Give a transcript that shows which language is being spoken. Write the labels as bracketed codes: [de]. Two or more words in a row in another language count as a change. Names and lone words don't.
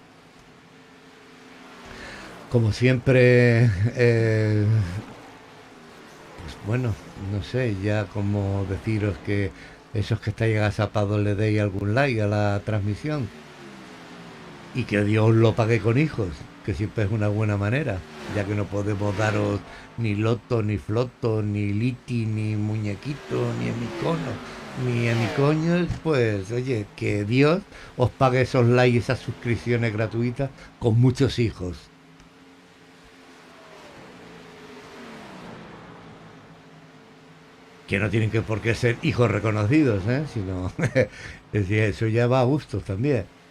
[es] Como siempre, pues bueno, no sé ya cómo deciros que esos que estáis agazapados le deis algún like a la transmisión. Y que Dios lo pague con hijos, que siempre es una buena manera, ya que no podemos daros ni loto, ni floto, ni liti, ni muñequito, ni emicono, ni emicoños, pues oye, que Dios os pague esos likes, esas suscripciones gratuitas con muchos hijos. Que no tienen que por qué ser hijos reconocidos, sino es decir, eso ya va a gustos también.